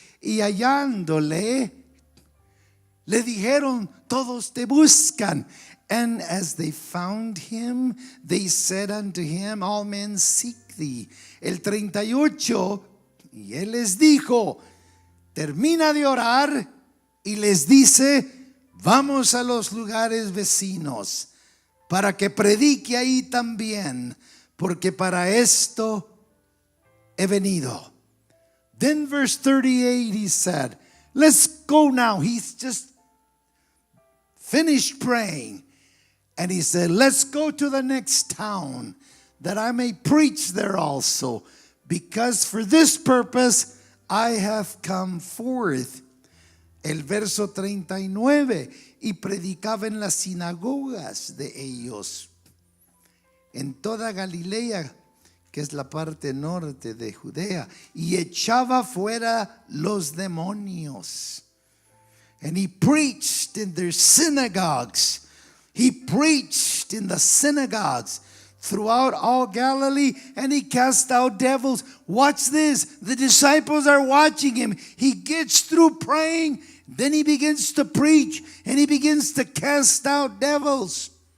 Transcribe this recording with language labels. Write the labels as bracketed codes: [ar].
[es] Y hallándole, le dijeron, todos te buscan. [en] And as they found him, they said unto him, all men seek thee. [es] El 38. Y él les dijo, termina de orar y les dice, vamos a los lugares vecinos para que predique ahí también, porque para esto he venido. [en] Then verse 38 he said, let's go now. He's just finished praying. And he said, let's go to the next town that I may preach there also, because for this purpose I have come forth. [es] El verso 39, y predicaba en las sinagogas de ellos, en toda Galilea, que es la parte norte de Judea, y echaba fuera los demonios. [en] And he preached in their synagogues. He preached in the synagogues throughout all Galilee, and he cast out devils. Watch this. The disciples are watching him. He gets through praying, then he begins to preach, and he begins to cast out devils.